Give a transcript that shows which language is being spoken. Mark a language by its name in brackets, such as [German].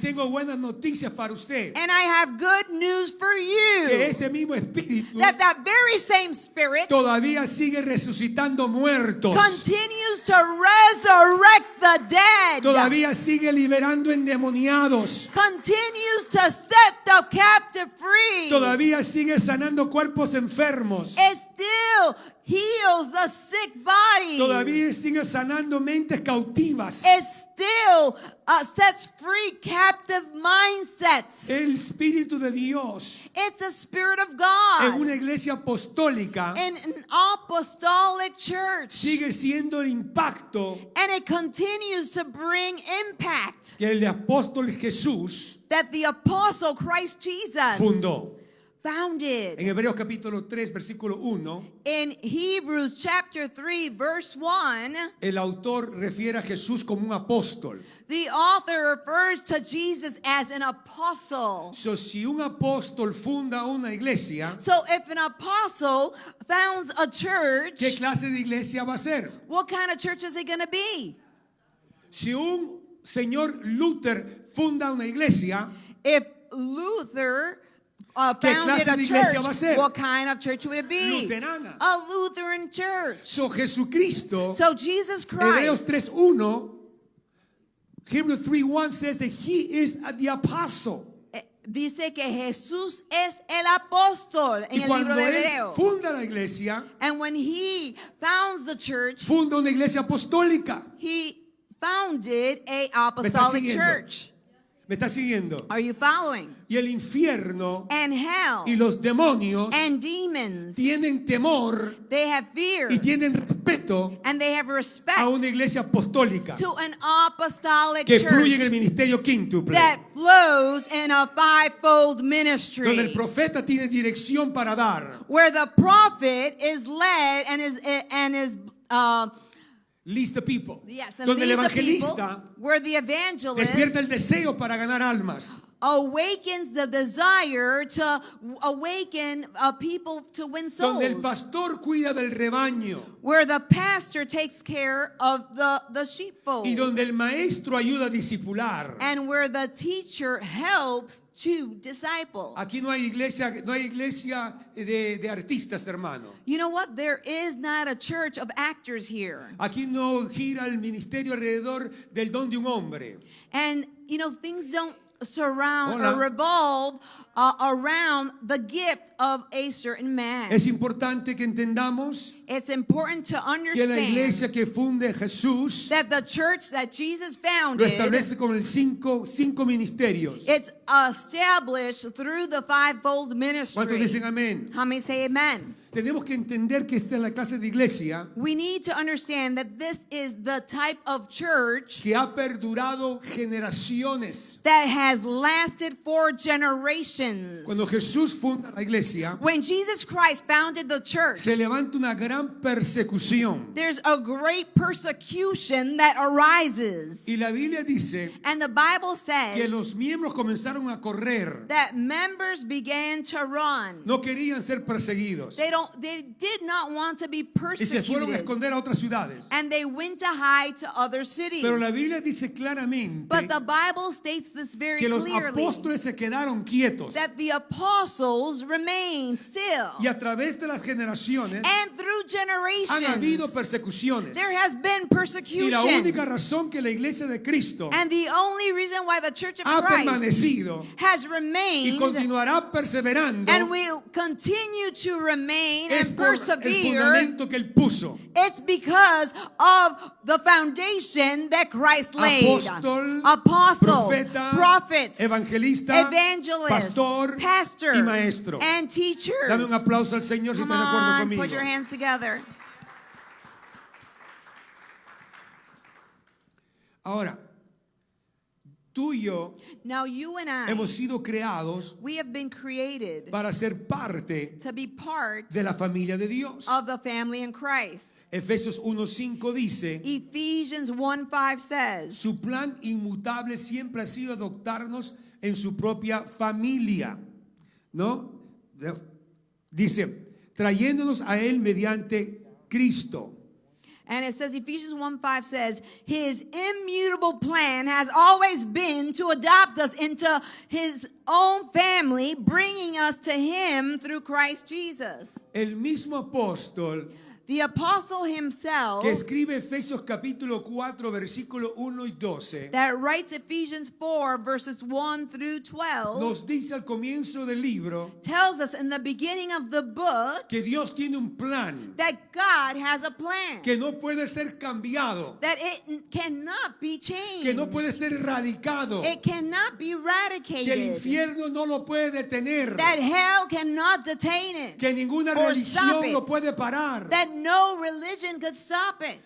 [Spanish] tengo buenas noticias para usted, [English] And I have good news for [Spanish] que [English] you. [Spanish] ese mismo espíritu [English] That very same Spirit [Spanish] todavía sigue resucitando muertos, [English] continues to resurrect the dead. [Spanish] todavía sigue liberando endemoniados, [English] Continues to set the captive free. [Spanish] todavía sigue sanando cuerpos enfermos, [English] It still heals the sick body. [Spanish] todavía sigue sanando mentes cautivas. [English] It still sets free captive mindsets. [Spanish] El Espíritu de Dios [English] It's the Spirit of [Spanish] en [English] God. [Spanish] una iglesia apostólica [English] In an apostolic church. [Spanish] sigue siendo el impacto [English] And it continues to bring impact [Spanish] que el apóstol Jesús [English] that the apostle Christ Jesus [Spanish] fundó. [English] founded. [Spanish] En Hebreos capítulo 3, versículo 1, [English] In Hebrews chapter 3 verse 1, [Spanish] el autor refiere a Jesús como un apóstol. [English] the author refers to Jesus as an apostle. [Spanish] So, si un apóstol funda una iglesia, [English] So if an apostle founds a church, [Spanish] ¿qué clase de iglesia va a ser? [English] what kind of church is it going to be? [Spanish] Si un señor Luther funda una iglesia, [English] If Luther [Spanish] ¿qué [English] founded [Spanish] clase [English] a [Spanish] de iglesia [English] church, [Spanish] va a ser? [English] what kind of church would it be? [Spanish] Luterana. [English] A Lutheran church. [Spanish] So Jesucristo, [English] So Jesus [Spanish] Hebreos [English] Christ, 3:1, Hebrews 3:1 says that he is the apostle. [Spanish] dice que Jesús es el apóstol en Y el cuando libro de él Hebreo. funda la iglesia, [English] And when he founds the church, [Spanish] funda una iglesia apostólica. [English] he founded a [Spanish] ¿Me está [English] apostolic [Spanish] siguiendo? [English] church. [Spanish] ¿Me está siguiendo? [English] Are you following? [Spanish] Y el infierno [English] And hell [Spanish] y los demonios [English] and demons, [Spanish] tienen temor [English] they have fear [Spanish] y tienen respeto [English] and they have respect [Spanish] a una iglesia apostólica [English] to an apostolic [Spanish] que fluye en el [English] church [Spanish] ministerio quíntuple, [English] that flows in a fivefold [Spanish] donde el [English] ministry, [Spanish] profeta tiene dirección para dar, [English] where the prophet is led and is leads the people, yes, and [Spanish] donde el [English] leads the people, [Spanish] evangelista [English] where the evangelist [Spanish] despierta el deseo para ganar almas, [English] awakens the desire to awaken people to win [Spanish] donde el [English] souls, [Spanish] pastor cuida del rebaño [English] where the pastor takes care of the sheepfold, [Spanish] y donde el maestro ayuda a discipular. [English] and where the teacher helps to disciple. [Spanish] Aquí no hay iglesia de artistas, hermano. [English] You know what? There is not a church of actors here. [Spanish] Aquí no gira el ministerio alrededor del don de un hombre. [English] And, you know, things don't surround [Spanish] Hola. [English] or revolve around the gift of a certain man. [Spanish] Es importante que entendamos [English] It's important to [Spanish] que la [English] understand [Spanish] iglesia que funde Jesús [English] that the church that Jesus [Spanish] lo [English] founded, [Spanish] establece con el cinco ministerios. [English] it's established through the fivefold [Spanish] ¿Cuántos [English] ministry. [Spanish] dicen amén? [English] How many say amen? [Spanish] Tenemos que entender que esta es la clase de iglesia [English] We need to understand that this is the type of church [Spanish] que ha perdurado generaciones. [English] that has lasted for generations. [Spanish] Cuando Jesús funda la iglesia, [English] When Jesus Christ founded the church, [Spanish] se levanta una gran persecución. [English] there's a great persecution that arises. [Spanish] Y la Biblia dice [English] And the Bible [Spanish] que [English] says [Spanish] los miembros comenzaron a correr. [English] that members began to run. [Spanish] No querían ser perseguidos. [English] They did not want to be [Spanish] Y se fueron a [English] persecuted. [Spanish] esconder a otras ciudades. [English] And they went to hide to other cities. [Spanish] Pero la Biblia dice claramente [English] But the Bible states this very [Spanish] que los [English] clearly, [Spanish] apóstoles se quedaron quietos. [English] that the apostles remained still. [Spanish] Y a través de las generaciones [English] And through [Spanish] han habido [English] generations, [Spanish] persecuciones. [English] there has been [Spanish] Y la [English] persecution. [Spanish] única razón que la iglesia de Cristo [English] And the only reason why the Church of [Spanish] ha [English] Christ [Spanish] permanecido [English] has [Spanish] y [English] remained [Spanish] continuará perseverando [English] and will continue to remain [Spanish] es [English] and [Spanish] por el [English] persevere, [Spanish] fundamento que él puso. [English] it's because of the foundation that Christ laid. [Spanish] Apóstol, [English] Apostle, [Spanish] profeta, [English] prophets, [Spanish] evangelista, [English] evangelist, [Spanish] pastor [English] pastor, [Spanish] y maestro. [English] and teachers. [Spanish] Dame un aplauso al Señor si [English] Come [Spanish] está de acuerdo [English] on, [Spanish] conmigo. [English] put your hands together. [Spanish] Ahora, tú y yo [English] Now you and I, [Spanish] hemos sido creados [English] we have been created [Spanish] para ser parte [English] to be part [Spanish] de la familia de Dios. [English] of the family in Christ. [Spanish] Efesios 1:5 dice, [English] Ephesians 1:5 says, [Spanish] su plan inmutable siempre ha sido adoptarnos en su propia familia, ¿no? Dice, trayéndonos a Él mediante Cristo. [English] and it says, Ephesians 1:5 says, his immutable plan has always been to adopt us into his own family, bringing us to him through Christ Jesus. [Spanish] El mismo apóstol [English] The apostle himself [Spanish] que escribe Efesios capítulo 4, versículo 1 y 12, [English] that writes Ephesians 4 verses 1 through 12 [Spanish] nos dice al comienzo del libro [English] tells us in the beginning of the book [Spanish] que Dios tiene un plan [English] that God has a plan, [Spanish] que no puede ser cambiado, [English] that it cannot be changed, [Spanish] que no puede ser erradicado, [English] it cannot be [Spanish] que el [English] eradicated, [Spanish] infierno no lo puede detener, [English] that hell cannot detain it, [Spanish] que ninguna [English] or stop [Spanish] religión lo [English] it, [Spanish] puede parar. [English] that no religion could stop it.